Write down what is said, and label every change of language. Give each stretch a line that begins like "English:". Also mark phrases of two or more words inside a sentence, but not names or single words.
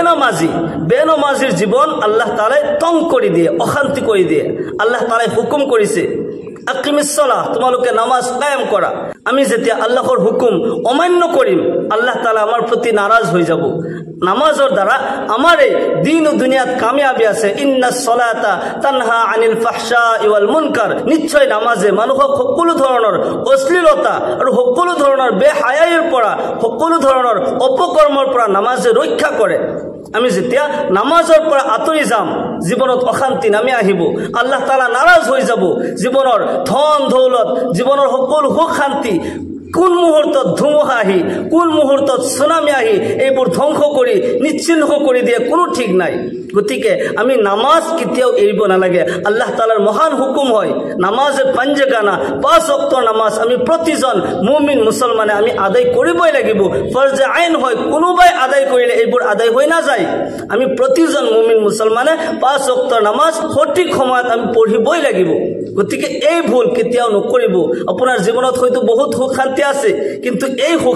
Assamese: বেনমাজিৰ জীৱন আল্লাহ তাআলা তং কৰি দিয়ে অশান্তি কৰি দিয়ে আল্লাহ তাআলা হুকুম কৰিছে
Arabic: أقيموا الصلاة
Assamese: তোমালোকে নামাজ কায়েম কৰা আমি যেতিয়া আল্লাহৰ হুকুম অমান্য কৰিম আল্লাহ তাআলা আমাৰ প্ৰতি নাৰাজ হৈ যাব নামাজৰ দ্বাৰা আমাৰে দিন ও দুনিয়াত কামিয়াবি আছে
Arabic: إن الصلاة تنهى عن الفحشاء والمنكر
Assamese: নিশ্চয় নামাজে মানুহক সকলো ধৰণৰ অশ্লীলতা আৰু সকলো ধৰণৰ বেহায়াইৰ পৰা সকলো ধৰণৰ অপকৰ্মৰ পৰা নামাজে ৰক্ষা কৰে আমি যেতিয়া নামাজৰ পৰা আতৰি যাম জীৱনত অশান্তি নামি আহিব আল্লাহ তাআলা নাৰাজ হৈ যাব জীৱনৰ ধন দৌলত জীৱনৰ সকলো সুখ শান্তি কোন মুহূৰ্তত ধুমুহা আহি কোন মুহূৰ্তত সুনামি আহি এইবোৰ ধ্বংস কৰি নিশ্চিহ্ন কৰি দিয়ে কোনো ঠিক নাই গতিকে আমি নামাজ কেতিয়াও এৰিব নালাগে আল্লাহ তাআলাৰ মহান হুকুম হয় নামাজে পাঞ্জগানা 5 ওয়াক্ত নামাজ আমি প্ৰতিজন মুমিন মুছলমানে আমি আদায় কৰিবই লাগিব ফৰজে আইন হয় কোনোবাই আদায় কৰিলে এইবোৰ আদায় হৈ না যায় আমি প্ৰতিজন মুমিন মুছলমানে 5 ওয়াক্ত নামাজ সঠিক সময়ত আমি পঢ়িবই লাগিব গতিকে এই ভুল কেতিয়াও নকৰিব আপোনাৰ জীৱনত হয়তো বহুত সুখ শান্তি আছে কিন্তু এই সুখ